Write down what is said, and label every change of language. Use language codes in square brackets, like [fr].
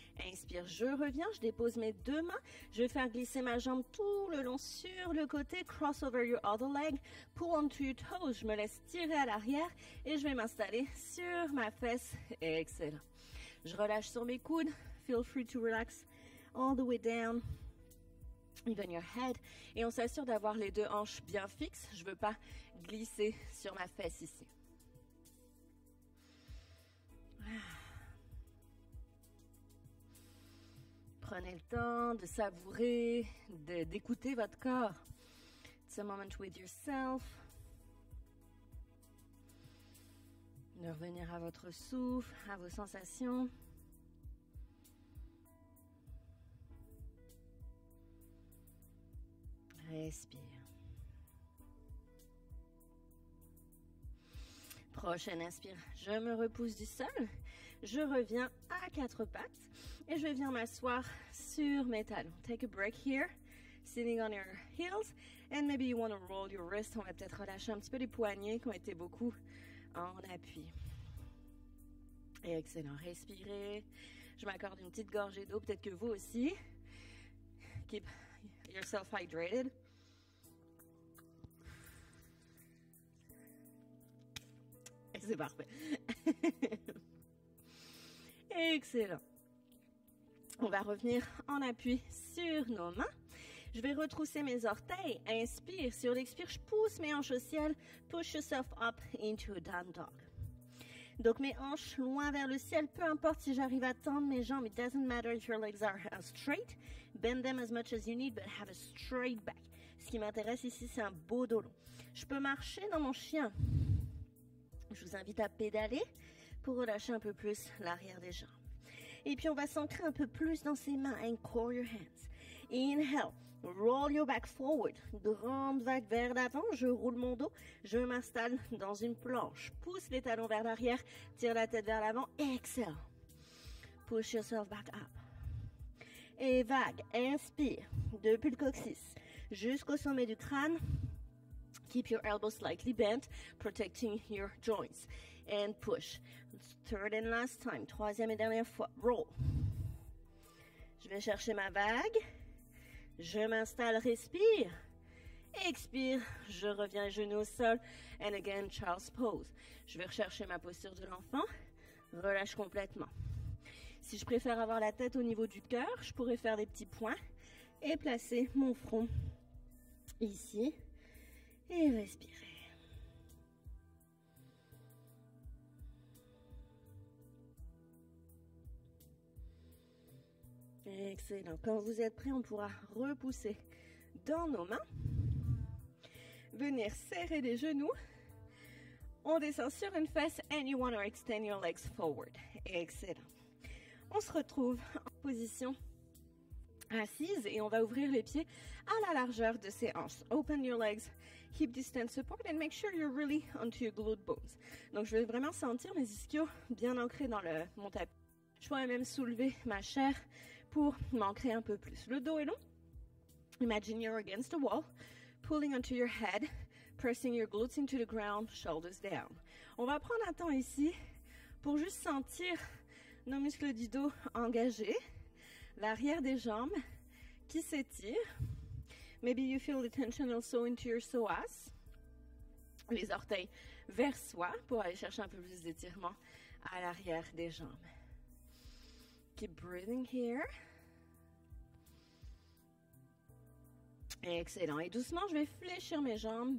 [fr] Inspire, je reviens, je dépose mes deux mains. Je vais faire glisser ma jambe tout le long sur le côté. [en] Cross over your other leg. Pull onto your toes. [fr] Je me laisse tirer à l'arrière et je vais m'installer sur ma fesse. Excellent. Je relâche sur mes coudes. [en] Feel free to relax all the way down. Even your head. [fr] Et on s'assure d'avoir les deux hanches bien fixes. Je ne veux pas glisser sur ma fesse ici. Prenez le temps de savourer, d'écouter votre corps. [en] It's a moment with yourself. [fr] De revenir à votre souffle, à vos sensations. Respire. Prochaine inspire, je me repousse du sol. Je reviens à quatre pattes et je vais venir m'asseoir sur mes talons. [en] Take a break here, sitting on your heels, and maybe you want to roll your wrist. [fr] On va peut-être relâcher un petit peu les poignets qui ont été beaucoup en appui. Excellent, respirez. Je m'accorde une petite gorgée d'eau, peut-être que vous aussi. [en] Keep yourself hydrated. [fr] Et c'est parfait. Excellent. On va revenir en appui sur nos mains. Je vais retrousser mes orteils. Inspire. Sur l'expire, je pousse mes hanches au ciel. [en] Push yourself up into a down dog. [fr] Donc mes hanches loin vers le ciel. Peu importe si j'arrive à tendre mes jambes. [en] It doesn't matter if your legs are straight. Bend them as much as you need, but have a straight back. [fr] Ce qui m'intéresse ici, c'est un beau dos long. Je peux marcher dans mon chien. Je vous invite à pédaler pour relâcher un peu plus l'arrière des jambes. Et puis, on va s'ancrer un peu plus dans ses mains. [en] Anchor your hands. Inhale. Roll your back forward. [fr] Grande vague vers l'avant. Je roule mon dos. Je m'installe dans une planche. Pousse les talons vers l'arrière. Tire la tête vers l'avant. [en] Exhale. Push yourself back up. [fr] Et vague. Inspire. Depuis le coccyx jusqu'au sommet du crâne. [en] Keep your elbows slightly bent, protecting your joints. And push. Third and last time. [fr] Troisième et dernière fois. Roll. Je vais chercher ma vague. Je m'installe, respire. Expire. Je reviens genoux au sol. [en] And again, child's pose. [fr] Je vais rechercher ma posture de l'enfant. Relâche complètement. Si je préfère avoir la tête au niveau du cœur, je pourrais faire des petits points et placer mon front ici. Et respirez. Excellent. Quand vous êtes prêts, on pourra repousser dans nos mains. Venir serrer les genoux. On descend sur une fesse [en] and you want to extend your legs forward. [fr] Excellent. On se retrouve en position assise et on va ouvrir les pieds à la largeur de ses hanches. [en] Open your legs, hip distance support and make sure you're really onto your glute bones. [fr] Donc je vais vraiment sentir mes ischios bien ancrés dans mon tapis. Je pourrais même soulever ma chair pour m'ancrer un peu plus. Le dos est long. [en] Imagine you're against a wall, pulling onto your head, pressing your glutes into the ground, shoulders down. [fr] On va prendre un temps ici pour juste sentir nos muscles du dos engagés, l'arrière des jambes qui s'étire. [en] Maybe you feel the tension also into your psoas. [fr] Les orteils vers soi pour aller chercher un peu plus d'étirement à l'arrière des jambes. [en] Keep breathing here. [fr] Excellent. Et doucement, je vais fléchir mes jambes.